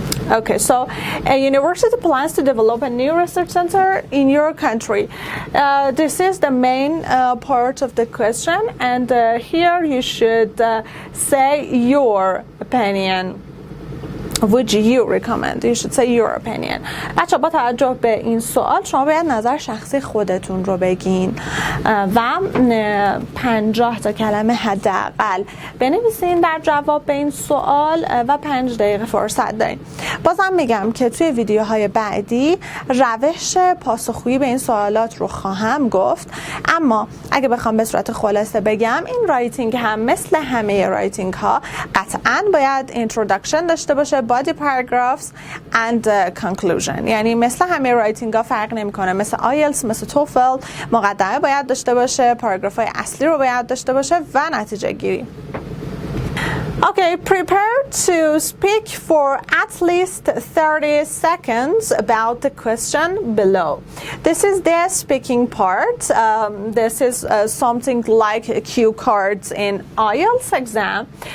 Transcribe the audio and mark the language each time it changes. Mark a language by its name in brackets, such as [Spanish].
[English] Okay, so a university plans to develop a new research center in your country. This is the main part of the question, and here you should say your opinion. Would you recommend? You should say your opinion. [Persian] بچه با توجه به این سوال شما باید نظر شخصی خودتون رو بگین و 50 تا کلمه حداقل بنویسین در جواب به این سوال و 5 دقیقه فرصت دارین. بازم میگم که توی ویدیوهای بعدی روش پاسخگویی به این سوالات رو خواهم گفت، اما اگه بخوام به صورت خلاصه بگم این رایتینگ هم مثل همه رایتینگ ها قطعاً باید introduction داشته باشه، [English] body paragraphs and conclusion. [Persian] یعنی مثل همه رایتینگ ها فرق نمیکنه، مثل آیلتس، مثل توفل مقدمه باید داشته باشه، پاراگراف های اصلی رو باید داشته باشه و نتیجه گیری. [English] Okay, prepare to speak for at least 30 seconds about the question below. This is the speaking part. This is something like cue cards in IELTS exam.